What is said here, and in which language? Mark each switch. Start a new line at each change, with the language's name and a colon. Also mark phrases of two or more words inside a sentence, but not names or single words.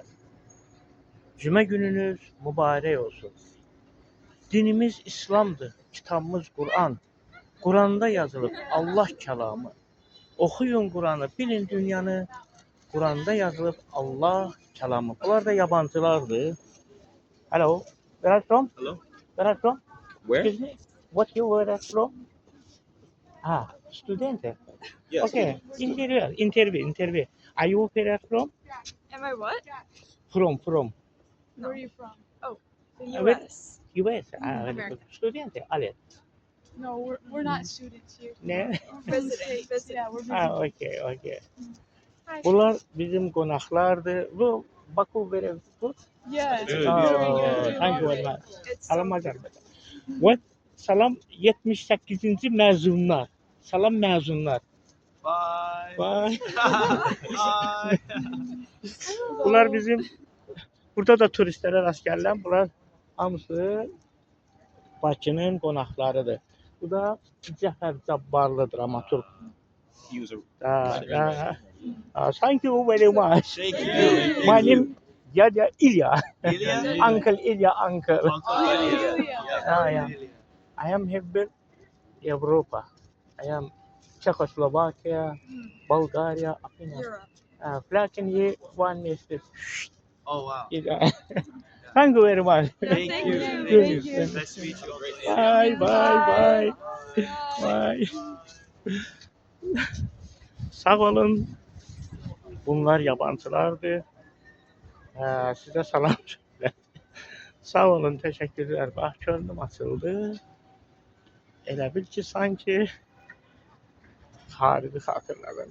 Azerbaijani: Cümə gününüz mübarək olsun. Dinimiz İslamdır, kitabımız Kur'an. Kur'an'da yazılıb Allah kəlamı. Oxuyun Kur'an'ı, bilin dünyanı. Kur'an'da yazılıb Allah kəlamı. Bunlar da yabancılardır.
English: Hello, where are you from? Hello? Where are you from? Where? Excuse me, what you were from? Student. Yes. Okay, interview. Are you where from? Am I what? From. Where are you from? Oh, the Where? U.S. US. Very America. good. Student. Ale. No, we're not students here.
Azerbaijani: Ne?
English: Visiting. Yeah, we're visiting. Okay. Hi.
Azerbaijani: Bunlar bizim qonaqlardır.
English: Bu Baku very good. Yeah. Good. Thank you very much. It's
Azerbaijani: Salam Azərbaycan. What? Salam 78-ci məzunlar. Salam məzunlar.
English: Bye. Bye. Bye.
Azerbaijani: Bunlar bizim burada da turistlərə rast gəlirəm. Bunlar hamısı Bakının qonaqlarıdır. Bu da Cəfər Cabbarlı dramaturq.
English: User. Thank you very much. Thank you. My name Yaya Ilya. Ilya? Uncle Ilya, uncle. Uncle Ilya. Yeah. I am here Europa. I am Czechoslovakia, Bulgaria, Europe. Flakin one is Oh, wow. Thank you very much. Thank Thank you. you. Thank you. Nice to meet you. Bye.
Azerbaijani: Sağ olun. Bunlar yabancılardır. Sizə salam söyle. Sağ olun, təşəkkürlər. Bax, könlüm açıldı. Elə bil ki, sanki xarici xatırladım.